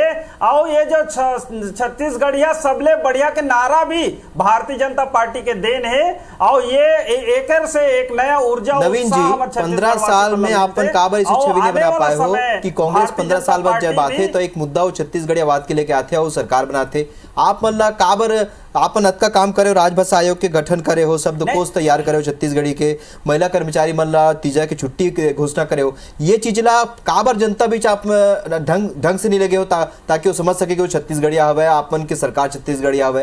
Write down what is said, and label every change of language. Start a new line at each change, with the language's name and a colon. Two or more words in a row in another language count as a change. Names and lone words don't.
Chhattisgarhi: और ये जो छत्तीसगढ़िया सबले बढ़िया के नारा भी भारतीय जनता पार्टी के देन है। और ये एक से एक नया ऊर्जा नवीन जी 15 साल में अपन काबर इसी छवि नहीं बना पाए हो कि कांग्रेस 15 साल बाद जब आते तो एक मुद्दा वो छत्तीसगढ़ियावाद के लेके आते हो, सरकार बनाते, आप मतलब काबर आपन अतका काम करे हो, राजभाषा आयोग के गठन करे हो, शब्दकोश तैयार करे हो, छत्तीसगढ़ी के महिला कर्मचारी मन ला तीजा की छुट्टी के घोषणा करे हो, ये चीज ला काबर जनता बीच आप ढंग से नहीं लगे हो ताकि वो समझ सके कि वो छत्तीसगढ़िया हवे, आपन के सरकार छत्तीसगढ़िया हवे।